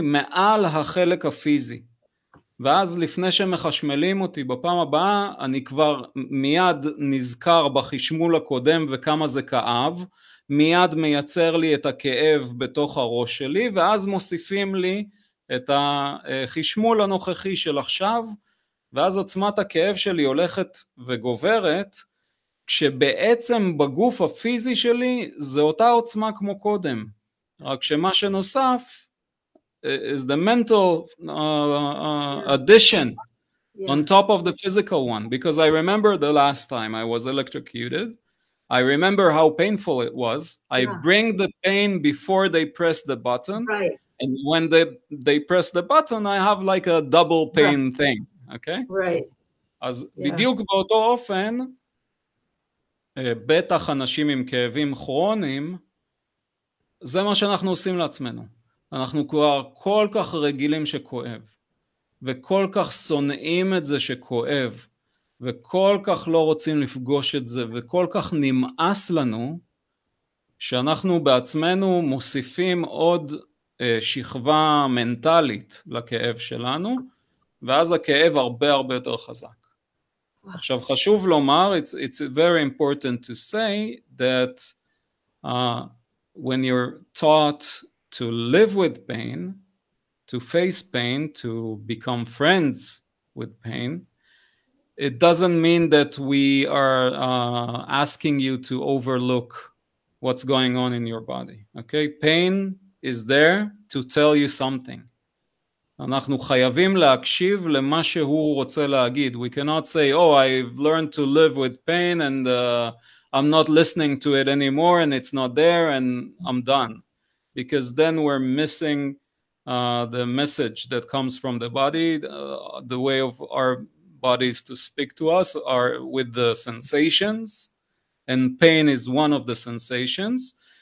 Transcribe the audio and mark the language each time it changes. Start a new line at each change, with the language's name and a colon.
Hebrew: מעל החלק הפיזי. ואז לפני שמחשמלים אותי בפעם הבאה, אני כבר מיד נזכר בחשמול הקודם וכמה זה כאב, מיד מייצר לי את הכאב בתוך הראש שלי, ואז מוסיפים לי את החשמול הנוכחי של עכשיו, ואז עוצמת הכאב שלי הולכת וגוברת, כשבעצם בגוף הפיזי שלי זה אותה עוצמה כמו קודם, רק שמה שנוסף
English: is the mental addition on top of the physical one, because I remember the last time I was electrocuted. I remember how painful it was. I bring the pain before they press the button, right. And when they press the button, I have like a double pain thing, okay? Right.
Hebrew: אז בדיוק באותו אופן, בטח אנשים עם כאבים כרוניים, זה מה שאנחנו עושים לעצמנו. אנחנו כבר כל כך רגילים שכואב. וכל כך שונאים את זה שכואב, וכל כך לא רוצים לפגוש את זה, וכל כך נמאס לנו, שאנחנו בעצמנו מוסיפים עוד שכבה מנטלית לכאב שלנו, ואז הכאב הרבה הרבה יותר חזק. עכשיו חשוב לומר,
English: it's very important to say that when you're taught to live with pain, to face pain, to become friends with pain, it doesn't mean that we are asking you to overlook what's going on in your body. Okay? Pain is there to tell you something.
Hebrew: אנחנו חייבים להקשיב למה שהוא רוצה להגיד.
English: We cannot say, oh, I've learned to live with pain and I'm not listening to it anymore and it's not there and I'm done. Because then we're missing the message that comes from the body. The way of our bodies to speak to us are with the sensations, and pain is one of the sensations.